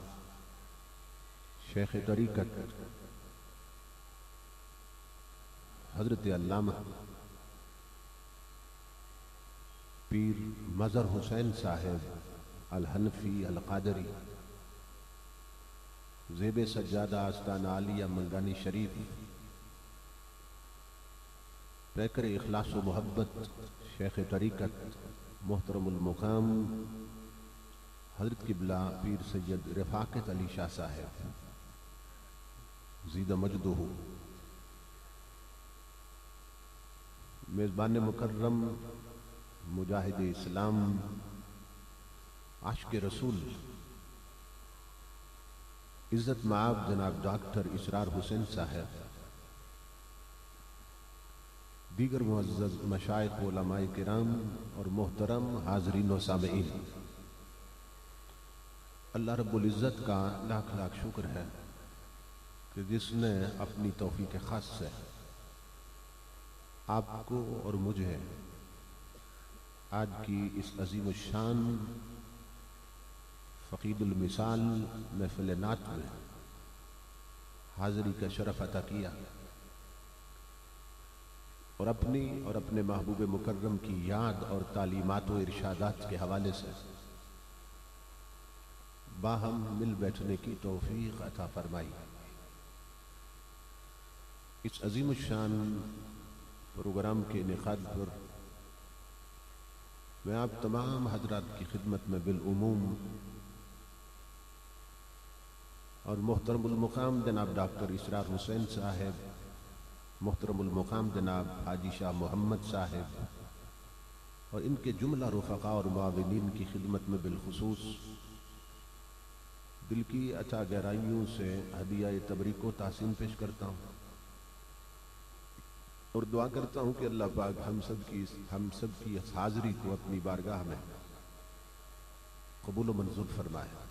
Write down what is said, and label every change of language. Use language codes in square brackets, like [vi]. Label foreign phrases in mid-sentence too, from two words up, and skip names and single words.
[ur] شیخ طریقت حضرت علامہ پیر مظہر حسین صاحب الحنفی القادری زیب سجادہ آستانہ عالیہ منگانی شریف پیکر اخلاص و محبت شیخ طریقت محترم المقام حضرت قبلہ پیر سید رفاقت علی شاہ صاحب زید مجدہ میزبان مکرم مجاہد اسلام عاشق رسول عزت مآب جناب ڈاکٹر اسرار حسین صاحب دیگر معزز مشائخ و علمائے کرام اور محترم حاضرین و سامعین، اللہ رب العزت کا لاکھ لاکھ شکر ہے کہ جس نے اپنی توفیق خاص سے آپ کو اور مجھے آج کی اس عظیم شان فقید المثال محفل نعت میں حاضری کا شرف عطا کیا اور اپنی اور اپنے محبوب مکرم کی یاد اور تعلیمات و ارشادات کے حوالے سے باہم مل بیٹھنے کی توفیق عطا فرمائی. اس عظیم شان پروگرام کے انعقاد پر میں آپ تمام حضرات کی خدمت میں بالعموم اور محترم المقام جناب ڈاکٹر اسرار حسین صاحب، محترم المقام جناب حاجی شاہ محمد صاحب اور ان کے جملہ رفقاء اور معاونین کی خدمت میں بالخصوص دل کی عطا گہرائیوں سے ہدیہ تبریک و تسلیم پیش کرتا ہوں اور دعا کرتا ہوں کہ اللہ پاک ہم سب کی اس حاضری کو اپنی بارگاہ میں قبول و منظور فرمائے.